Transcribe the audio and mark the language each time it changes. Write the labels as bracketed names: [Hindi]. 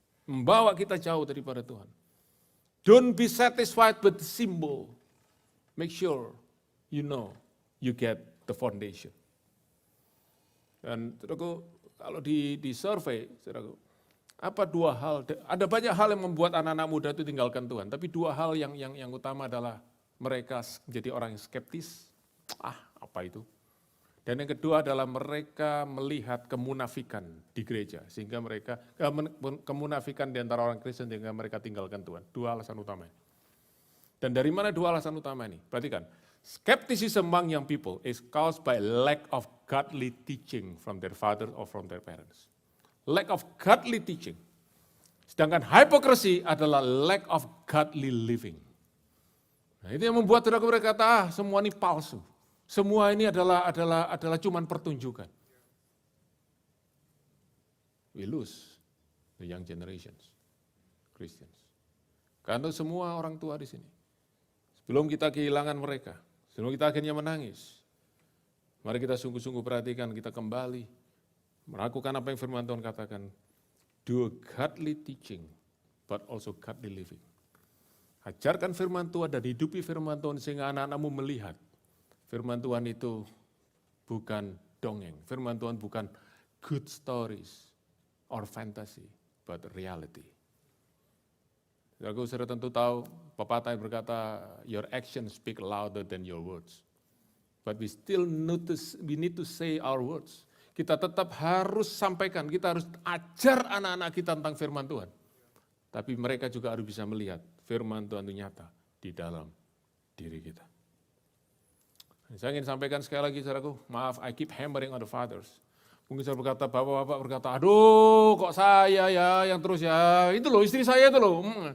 [Indonesian] Membawa kita jauh daripada Tuhan. [English] Don't be satisfied with the symbol. Make sure you know you get the foundation. [Indonesian] Dan saudaraku, kalau di survei, saudaraku, apa dua hal? Ada banyak hal yang membuat anak-anak muda itu tinggalkan Tuhan. Tapi dua hal yang utama adalah mereka menjadi orang yang skeptis. Apa itu? Dan yang kedua adalah mereka melihat kemunafikan di gereja, sehingga mereka kemunafikan di antara orang Kristen sehingga mereka tinggalkan Tuhan. Dua alasan utama. Dan dari mana dua alasan utama ini? [English] Perhatikan, skepticism among young people is caused by lack of godly teaching from their father or from their parents. Lack of godly teaching. [Indonesian] Sedangkan [English] hypocrisy adalah lack of godly living. [Indonesian] Nah, itu yang membuat mereka berkata, semua ini palsu. Semua ini adalah cuman pertunjukan. [English] We lose the young generations, Christians. [Indonesian] Karena semua orang tua di sini, sebelum kita kehilangan mereka, sebelum kita akhirnya menangis, mari kita sungguh-sungguh perhatikan, kita kembali melakukan apa yang firman Tuhan katakan, [English] do godly teaching, but also godly living. [Indonesian] Ajarkan firman Tuhan dan hidupi firman Tuhan sehingga anak-anakmu melihat firman Tuhan itu bukan dongeng, firman Tuhan bukan [English] good stories or fantasy, but reality. [Indonesian] Saudaraku, saudara tentu tahu, pepatah yang berkata, [English] your actions speak louder than your words. But we need to say our words. [Indonesian] Kita tetap harus sampaikan, kita harus ajar anak-anak kita tentang firman Tuhan. Tapi mereka juga harus bisa melihat firman Tuhan itu nyata di dalam diri kita. Saya ingin sampaikan sekali lagi, saudaraku, maaf, [English] I keep hammering on the fathers. [Indonesian] Mungkin saya berkata, bapak-bapak berkata, aduh kok saya ya yang terus ya, itu loh istri saya itu loh.